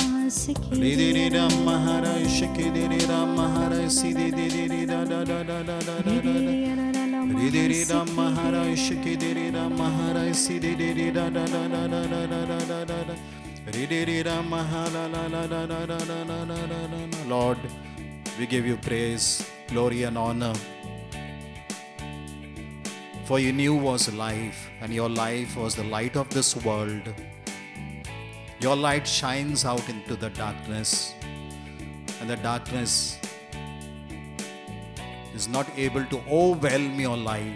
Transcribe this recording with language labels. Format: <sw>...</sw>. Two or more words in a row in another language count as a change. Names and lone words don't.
<en>Ridiri la maharaj shikidiri la maharaj sidiri la la la la la la la. Ridiri la maharaj shikidiri la maharaj sidiri la la la la la la la la la. Ridiri la mahala la la la la la la la la la. Lord, we give you praise, glory and honor. For in you was life, and your life was the light of this world. Your light shines out into the darkness, and the darkness is not able to overwhelm your light.</en>